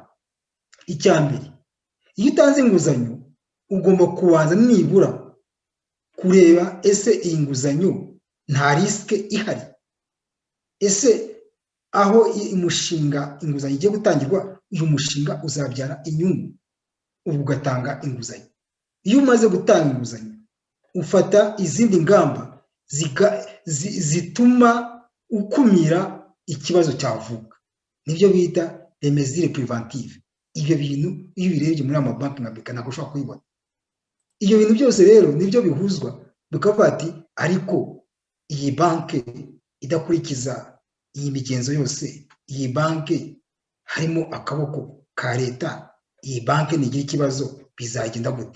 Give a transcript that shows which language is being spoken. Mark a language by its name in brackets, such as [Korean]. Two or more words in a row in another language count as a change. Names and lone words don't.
[Kinyarwanda] Icya mbere, iyo utanze inguzanyo ugomba kubanza nibura kureba ese iyi nguzanyo nta risike ihari, ese aho umushinga inguzanyo igiye gutangirwa, uyu mushinga uzabyara inyungu, ubu ugatanga inguzanyo. Iyo umaze gutanga inguzanyo, ufata izindi ngamba zituma ukumira ikibazo cyavuka, nibyo bita [French] les mesures préventives. [Kinyarwanda] Ibyo bintu iyo birebye muri amabanki nka beka ntabwo ushobora kubibona. Ibyo bintu byose rero nibyo bihuzwa, bikavuga ati ariko iyi banki idakurikiza iyi migenzo yose, iyi banki harimo akaboko ka leta, iyi banki nigira ikibazo, bizagenda gute?